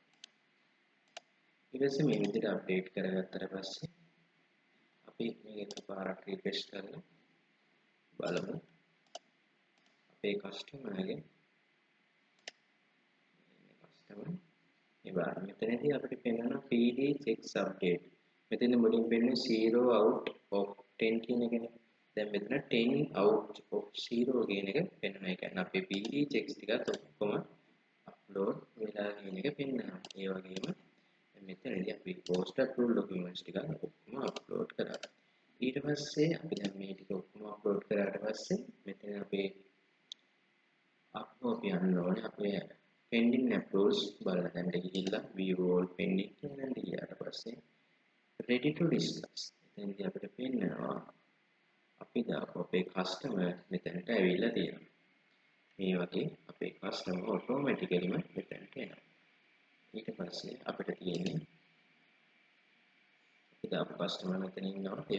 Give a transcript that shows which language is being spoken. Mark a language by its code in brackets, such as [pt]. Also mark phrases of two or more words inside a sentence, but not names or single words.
[si] ඊට පස්සේ මේ විදිහට අප්ඩේට් කරගත්තට පස්සේ අපි මේක එකපාරක් රිෆ්‍රෙෂ් කරලා බලමු අපේ කස්ටමර්ගේ ඉතින් මෙතනදී අපිට පෙන්වන [en] PD checks update. [si] මෙතන මුලින් පෙන්වන්නේ [en] 0 out of 10 [si] කියන එකනේ. දැන් මෙතන [en] 10 out of 0 [si] කියන එක පෙන්වන එක. අපේ [en] PD checks [si] ටිකත් ඔක්කොම අප්ලෝඩ් වෙලා කියන එක පෙන්නනවා. ඒ වගේම මෙතනදී අපි [en] post approved documents [si] ටික ඔක්කොම අප්ලෝඩ් කරා. ඊට පස්සේ අපි දැන් මේ ටික ඔක්කොම අප්ලෝඩ් කරාට පස්සේ මෙතන අපේ අප්ලෝඩ් යන්න ඕනේ අපේ [en] pending approvals [si] බලන්න දැන් ගිහිල්ලා [en] view all pending [si] කියනට ගියාට පස්සේ [en] ready to discuss [si] එතනදී අපිට පෙන්නනවා අපි දාපු අපේ customer මෙතනට ඇවිල්ලා තියෙනවා. මේ වගේ අපේ [en] customer automatically [si] ම මෙතනට එනවා. ඊට පස්සේ අපිට තියෙන්නේ අපි දාපු customer මෙතන ඉන්නවා.